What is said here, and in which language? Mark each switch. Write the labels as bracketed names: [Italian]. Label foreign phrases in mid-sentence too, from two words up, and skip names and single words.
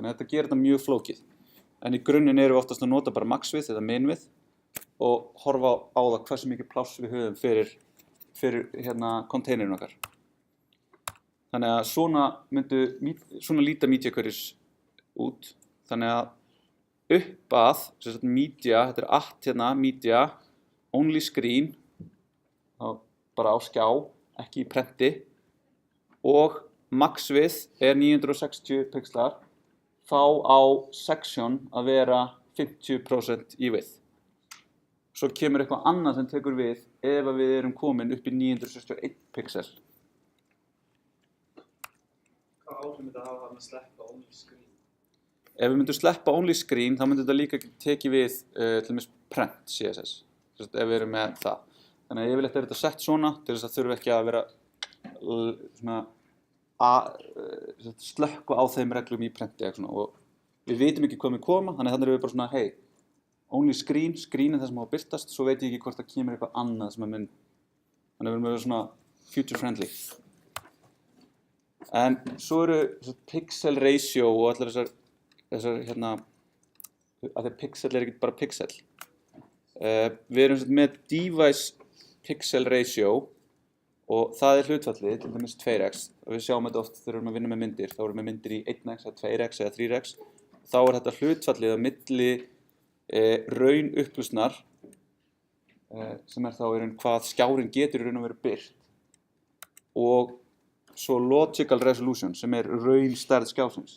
[Icelandic] Þannig að þetta gerir þetta mjög flókið. En í grunninn erum við oftast að nota bara max-við eða min-við og horfa á það hversu mikið pláss við höfum fyrir hérna containerin okkar. Þannig að svona líta [English] media queries [Icelandic] út. Þannig að upp að, sem sagt media, þetta hérna, [English] media, only screen, [Icelandic] bara á skjá, ekki í prenti, og max-við 960 pixlar, þá á section að vera 50% í width. svo kemur eitthvað annað sem tekur við ef að við erum komin upp í 961 pixel. Hvað áhrif myndi það hafa að sleppa [English] only screen? [Icelandic] Ef við myndum sleppa [English] only screen, [Icelandic] þá myndi þetta líka tekið við til dæmis [English] print CSS, [Icelandic] ef við erum með það. Þannig að yfirleitt þetta sett svona til þess að þurfa ekki að vera slökkva á þeim reglum í prenti og við vitum ekki hvað við koma, þannig að þannig erum við bara svona, hey, [English] only screen [Icelandic] er það sem á að birtast, svo veit ég ekki hvort það kemur eitthvað annað sem er mynd. Þannig að við erum vera svona [English] future friendly. [Icelandic] En svo eru [English] pixel ratio [Icelandic] og allar þessar hérna, að því pixel er ekki bara pixel. Við erum með [English] device pixel ratio [Icelandic] og það er hlutfallið, til dæmis 2x. Við sjáum þetta oft þegar við erum að vinna með myndir, þá erum við með myndir í 1x eða 2x eða 3x. Þá er þetta hlutfallið á milli raun upplýsnar sem er þá hvað skjárin getur í raun að vera birt og svo [English] logical resolution [Icelandic] sem er raun stærð skjásins.